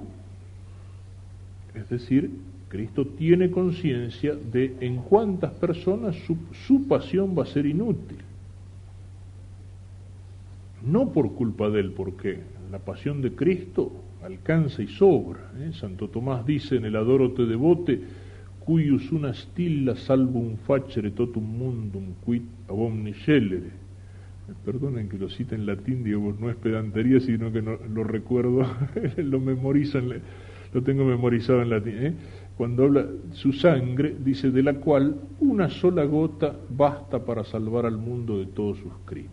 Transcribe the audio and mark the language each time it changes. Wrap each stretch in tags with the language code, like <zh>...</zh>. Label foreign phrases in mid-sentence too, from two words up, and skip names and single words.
<es>Es decir, Cristo tiene conciencia de en cuántas personas su pasión va a ser inútil. No por culpa de él, porque la pasión de Cristo alcanza y sobra. Santo Tomás dice en el</es> <la>Adoro te devote, cuius una stilla salvum facere totum mundum quid ab omni scelere.</la> <es>Perdonen que lo cite en latín, digamos, no es pedantería, sino que no, lo recuerdo, lo memorizo, lo tengo memorizado en latín. Cuando habla su sangre, dice, de la cual una sola gota basta para salvar al mundo de todos sus crímenes.</es>